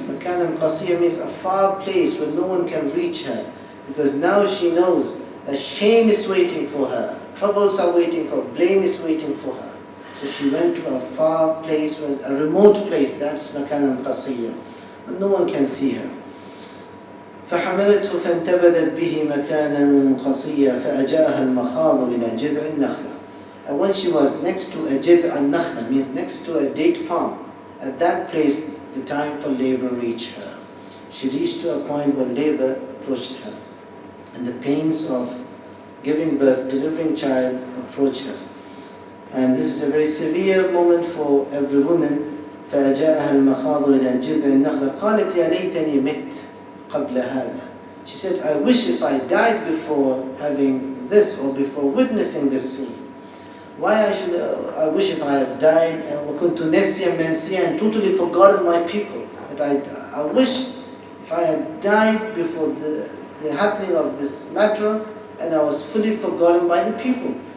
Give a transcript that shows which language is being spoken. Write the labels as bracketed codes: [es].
[ar] مكانا قصيا [en] means a far place where no one can reach her, because now she knows that shame is waiting for her, troubles are waiting for her, blame is waiting for her. So she went to a far place, a remote place, that's [ar] مكانا قصيا, [en] and no one can see her. [ar] فحملته فانتبذت به مكانا قصيا فأجاءها المخاض إلى جذع النخلة. [en] And when she was next to a [ar] جذع النخلة, [en] means next to a date palm, at that place the time for labor reached her. She reached to a point where labor approached her, and the pains of giving birth, delivering child approached her. And this is a very severe moment for every woman. [ar] فأجاءها المخاض إلى جذع النخلة قالت يا ليتني مت قبل هذا. [en] She said, I wish if I died before having this, or before witnessing this scene. I wish if I had died and [ar] وكنت نسيا منسيا [en] and totally forgotten my people. But I wish if I had died before the happening of this matter and I was fully forgotten by the people.